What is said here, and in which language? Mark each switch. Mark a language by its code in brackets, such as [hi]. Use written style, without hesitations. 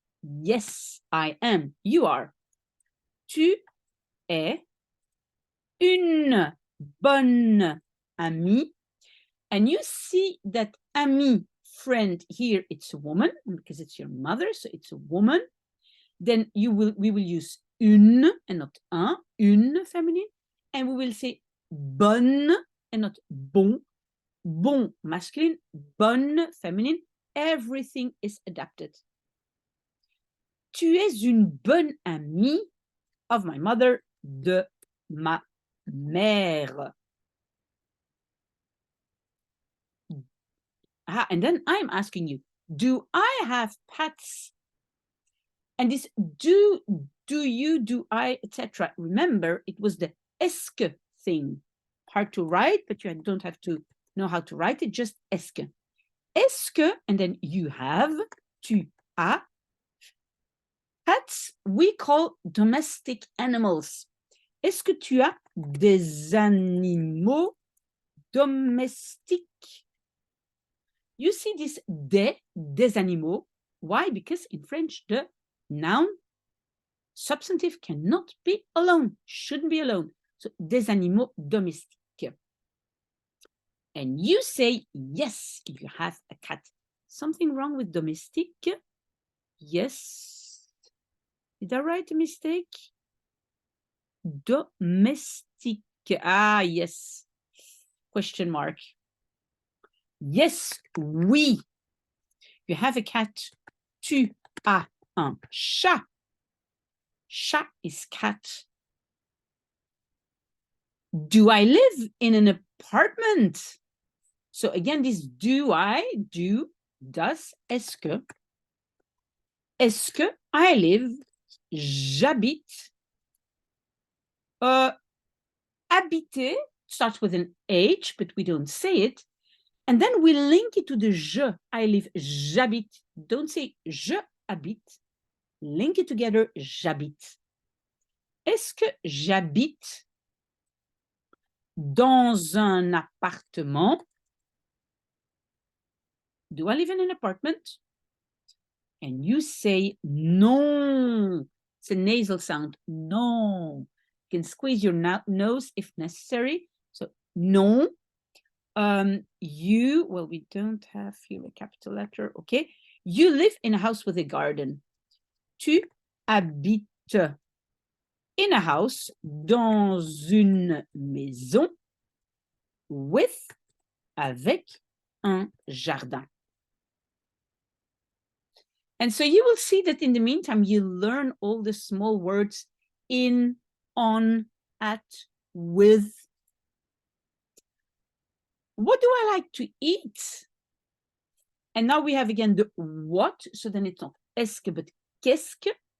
[en] Yes, I am. You are. [fr] Tu es une bonne ami. [en] And you see that ami, friend, here it's a woman, because it's your mother, so it's a woman. Then we will use une and not un, une feminine. And we will say bonne and not bon. Bon masculine, bonne feminine. Everything is adapted. [fr] Tu es une bonne amie [en] of my mother, [fr] de ma mère. [en] And then I'm asking you, do I have pets? And this do you, do I, etc. Remember, it was the est-ce que thing. Hard to write, but you don't have to know how to write it, just est-ce que. Est-ce que, and then you have, [fr] tu as. [en] Pets we call domestic animals. [fr] Est-ce que tu as des animaux domestiques? [en] You see this [fr] des animaux. [en] Why? Because in French, the noun substantive cannot be alone, shouldn't be alone. [fr] So, des animaux domestiques. [en] And you say, yes, you have a cat. Something wrong with domestique? Yes. Did I write a mistake? Domestique. Ah, yes. Question mark. Yes, oui. You have a cat. [fr] Tu as un chat. Chat [en] is cat. Do I live in an apartment? So again, this do I, do, does, est-ce que. [fr] Est-ce que [en] I live, [fr] j'habite. [en] Habiter starts with an H, but we don't say it. And then we link it to the je. I live, j'habite. Don't say je habite. Link it together, j'habite. [fr] Est-ce que j'habite dans un appartement? [en] Do I live in an apartment? And you say non. It's a nasal sound. Non. You can squeeze your nose if necessary. So non. You, well, we don't have here a capital letter. Okay. You live in a house with a garden. [fr] Tu habites [en] in a house, [fr] dans une maison, [en] with, [fr] avec un jardin. [en] And so you will see that in the meantime, you learn all the small words in, on, at, with. What do I like to eat? And now we have again the what, so then it's not est-ce que, but qu'est-ce que.